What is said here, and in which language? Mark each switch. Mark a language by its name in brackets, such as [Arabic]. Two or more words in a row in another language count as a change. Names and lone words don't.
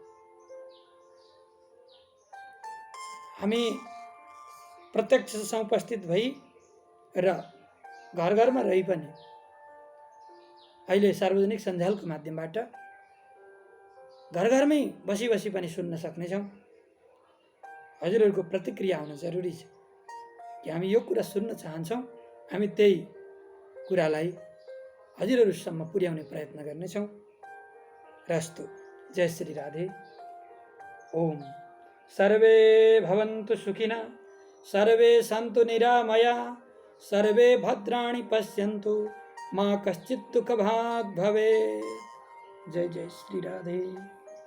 [Nepali] हामी प्रत्यक्ष उपस्थित भई र घर घरमा रही पनि अहिले सार्वजनिक सञ्जालको माध्यमबाट घर घरमै बसी बसी पनि सुन्न सक्नेछौँ। हजुरहरूको प्रतिक्रिया आउन जरुरी छ कि हामी यो कुरा सुन्न चाहन्छौँ, हामी त्यही कुरालाई हजुरहरूसम्म पुर्याउने प्रयत्न गर्नेछौँ। [Sanskrit] रस्तु। जय श्री राधे। ओम। सर्वे भवन्तु सुखिनः, सर्वे सन्तु निरामया, सर्वे भद्राणि पश्यन्तु, मा कश्चित् दुःखभाग् भवेत्। जय जय श्री राधे।